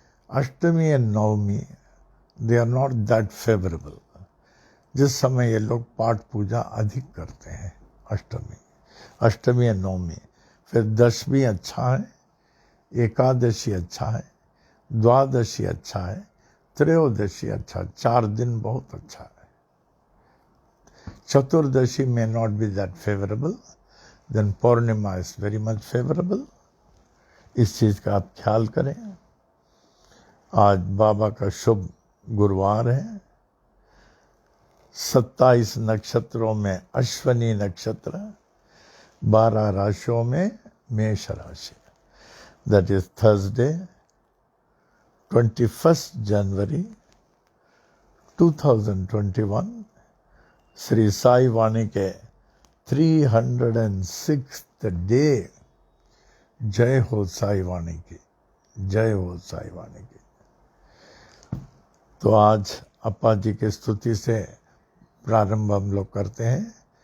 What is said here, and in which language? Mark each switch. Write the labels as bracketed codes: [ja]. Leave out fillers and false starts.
[hi] Ashtami and Navami [en] they are not that favourable, [hi] जिस समय ये लोग पाठ पूजा अधिक करते हैं। अष्टमी एंड नवमी। फिर दशमी अच्छा है, एकादशी अच्छा है, द्वादशी अच्छा है, त्रयोदशी अच्छा, 4 दिन बहुत अच्छा है। [en] Chaturdashi may not be that favorable, then Purnima is very much favorable। [hi] इस चीज का आप ख्याल करें। आज बाबा का शुभ गुरुवार है, 27 नक्षत्रों में अश्वनी नक्षत्र, 12 राशियों में मेष राशि. [en] That is Thursday, 21st January 2021. [hi] Shri Sai वाणी के 306th डे. जय हो साई वाणी की, जय हो साई वाणी की. तो आज अप्पा जी की स्तुति से प्रारंभ हम लोग करते हैं.